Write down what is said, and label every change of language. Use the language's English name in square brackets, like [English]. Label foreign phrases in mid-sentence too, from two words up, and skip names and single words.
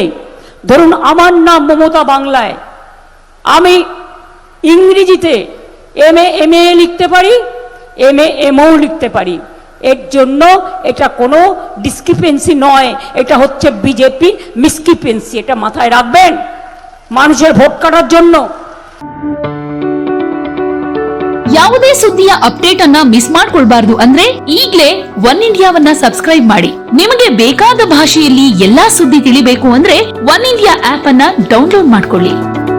[Bangla] ধরুন আমার নাম মমতা বাংলায়, আমি ইংরেজিতে এমএ লিখতে পারি, এমও লিখতে পারি। এর জন্য এটা কোনো ডিসক্রিপেন্সি নয়, এটা হচ্ছে বিজেপির মিসক্রিপেন্সি। এটা মাথায় রাখবেন মানুষের ভোট কাটার জন্য। [Kannada] ಯಾವುದೇ ಸುದ್ದಿಯ ಅಪ್ಡೇಟ್ ಅನ್ನ ಮಿಸ್ ಮಾಡ್ಕೊಳ್ಬಾರ್ದು ಅಂದ್ರೆ ಈಗಲೇ ಒನ್ ಇಂಡಿಯಾವನ್ನ ಸಬ್ಸ್ಕ್ರೈಬ್ ಮಾಡಿ. ನಿಮಗೆ ಬೇಕಾದ ಭಾಷೆಯಲ್ಲಿ ಎಲ್ಲಾ ಸುದ್ದಿ ತಿಳಿಬೇಕು ಅಂದ್ರೆ ಒನ್ ಇಂಡಿಯಾ ಆಪ್ ಅನ್ನ ಡೌನ್ಲೋಡ್ ಮಾಡ್ಕೊಳ್ಳಿ.